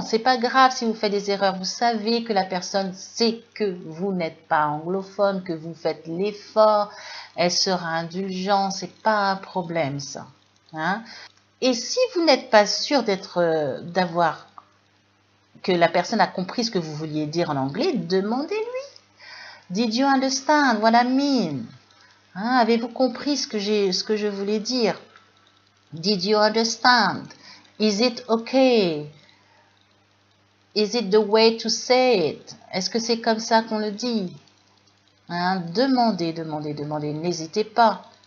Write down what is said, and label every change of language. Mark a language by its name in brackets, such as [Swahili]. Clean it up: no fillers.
[French] C'est pas grave si vous faites des erreurs. Vous savez que la personne sait que vous n'êtes pas anglophone, que vous faites l'effort. Elle sera indulgente. C'est pas un problème, ça. Hein? Et si vous n'êtes pas sûr que la personne a compris ce que vous vouliez dire en anglais, demandez-lui. [English] Did you understand what I mean? [French] Hein, avez-vous compris ce que je voulais dire? [English] Did you understand? Is it okay? Is it the way to say it? [French] Est-ce que c'est comme ça qu'on le dit? Hein, demandez, n'hésitez pas.